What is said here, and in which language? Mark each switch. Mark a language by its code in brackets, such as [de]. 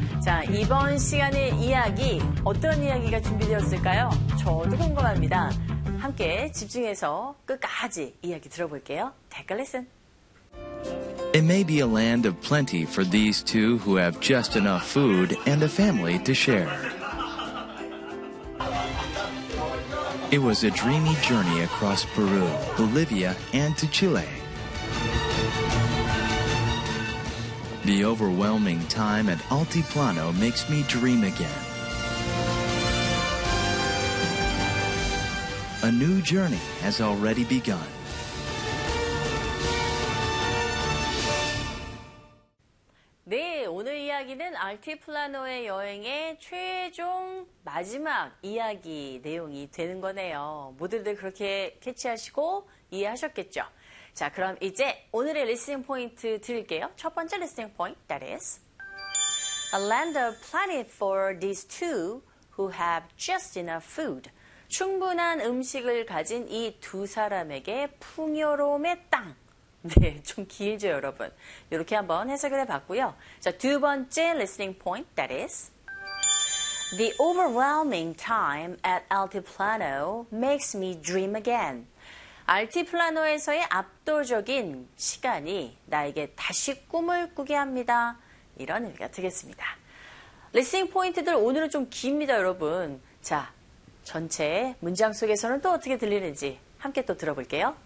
[ko] 자, 이번 시간의 이야기 어떤 이야기가 준비되었을까요? 저도 궁금합니다. 함께 집중해서 끝까지 이야기 들어볼게요. [en] Take a listen. It may be a land of plenty for these two who have just enough food and a family to share. It was a dreamy journey across Peru, Bolivia, and to Chile. The overwhelming time at Altiplano makes me dream again. A new journey has already begun. [ko] 네, 오늘 이야기는 알티플라노의 여행의 최종 마지막 이야기 내용이 되는 거네요. 모두들 그렇게 캐치하시고 이해하셨겠죠? 자, 그럼 이제 오늘의 리스닝 포인트 드릴게요. 첫 번째 리스닝 포인트, [en] that is A land of plenty for these two who have just enough food. [ko] 충분한 음식을 가진 이 두 사람에게 풍요로움의 땅. 네, 좀 길죠, 여러분. 이렇게 한번 해석을 해봤고요. 자, 두 번째 [en] listening point, that is The overwhelming time at Altiplano makes me dream again. [ko] 알티플라노에서의 압도적인 시간이 나에게 다시 꿈을 꾸게 합니다. 이런 의미가 되겠습니다. listening point들 오늘은 좀 깁니다, 여러분. 자, 전체 문장 속에서는 또 어떻게 들리는지 함께 또 들어볼게요.